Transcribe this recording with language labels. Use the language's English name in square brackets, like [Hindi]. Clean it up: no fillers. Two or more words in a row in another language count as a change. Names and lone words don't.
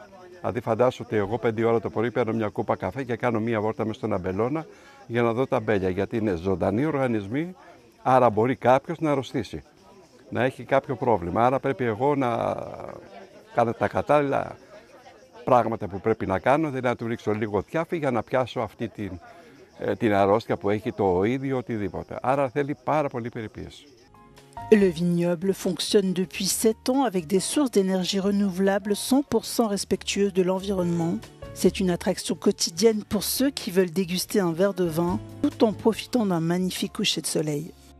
[Greek] Δηλαδή φαντάσου ότι εγώ 5 ώρα το πρωί παίρνω μια κούπα καφέ και κάνω μία βόλτα μες στον αμπελώνα για να δω τα αμπέλια, γιατί είναι ζωντανοί οργανισμοί, άρα μπορεί κάποιος να αρρωστήσει, να έχει κάποιο πρόβλημα. Άρα πρέπει εγώ να κάνω τα κατάλληλα πράγματα που πρέπει να κάνω, δηλαδή να του ρίξω λίγο τιάφι για να πιάσω αυτή την αρρώστια που έχει το οΐδιο, οτιδήποτε. Άρα θέλει πάρα πολύ περιποίηση. [French] Le vignoble fonctionne depuis 7 ans avec des sources d'énergie renouvelables 100% respectueuses de l'environnement. C'est une attraction quotidienne pour ceux qui veulent déguster un verre de vin tout en profitant d'un magnifique coucher de soleil.